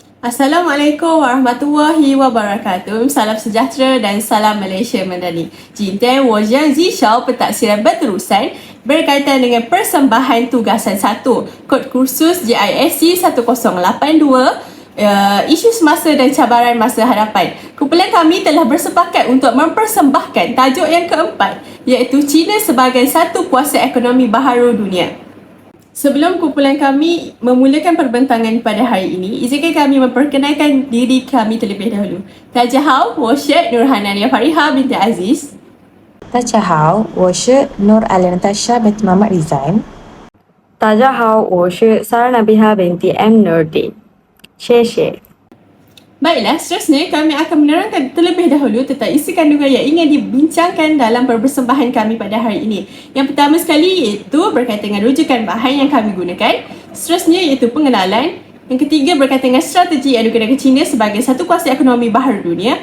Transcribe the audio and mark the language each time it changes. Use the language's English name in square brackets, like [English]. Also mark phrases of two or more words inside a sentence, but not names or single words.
[Arabic] السلام عليكم ورحمة الله وبركاته. [Malay] Salam sejahtera dan salam Malaysia Madani. [Chinese] 今天我将介绍 [Malay] pentadsiran berterusan berkaitan dengan persembahan tugasan 1, kod kursus JISC 1082, isu semasa dan cabaran masa hadapan. Kumpulan kami telah bersepakat untuk mempersembahkan tajuk yang keempat, iaitu China sebagai satu kuasa ekonomi baharu dunia. Sebelum kumpulan kami memulakan perbentangan pada hari ini, izinkan kami memperkenalkan diri kami terlebih dahulu. Tajahau, [Chinese] 我是 Nurhanania Fariha binti Aziz. 大家好，我是 Nur Aliantasha binti Muhammad Rizan。大家好，我是 Sarah Nabiha binti M Nurdin。谢谢。 [Malay] Baiklah, seterusnya kami akan menerangkan terlebih dahulu tentang isi kandungan yang ingin dibincangkan dalam persembahan kami pada hari ini. Yang pertama sekali iaitu berkaitan dengan rujukan bahan yang kami gunakan. Seterusnya iaitu pengenalan. Yang ketiga berkaitan dengan strategi yang digunakan China sebagai satu kuasa ekonomi baharu dunia.